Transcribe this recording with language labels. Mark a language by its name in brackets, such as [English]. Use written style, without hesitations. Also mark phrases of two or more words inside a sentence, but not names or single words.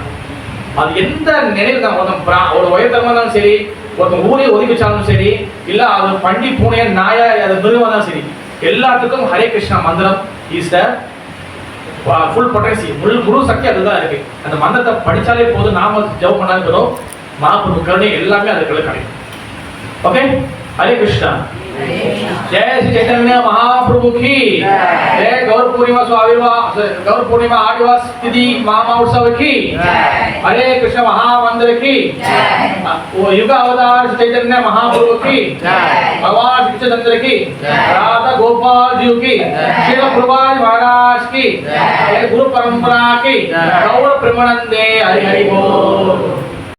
[Tamil] அது எந்த நிலையில் தான் ஒரு உயர்த்தமா இருந்தாலும் சரி, ஒருத்தன் ஊரே ஒதுக்கி வச்சாலும் சரி, இல்ல அது பண்டி பூனைய நாயா அது மிருகமா தான் சரி, எல்லாத்துக்கும் ஹரே கிருஷ்ணா மந்திரம் [English] is the full potency, [Tamil] முழு சக்தி அதுதான் இருக்கு. அந்த மந்திரத்தை படிச்சாலே போதும், நாம ஜெபம் பண்ணாலும் மகாபிரபு கருணை எல்லாமே அதுக்குள்ள கிடைக்கும். [Hindi] ओके, हरे कृष्णा। जय श्री चैतन्य महाप्रभु की जय। गौर पूर्णिमा गौर पूर्णिमा आदिवास तिथि महामहोत्सव की हरे कृष्ण महामंदिर की वो युग अवतार चैतन्य महाप्रभु की भगवान श्री चंद्र की राधा गोपाल जी की श्रील प्रभुपाद महाराज की गुरु परंपरा की गौर प्रेमानंदे हरि हरि बोल।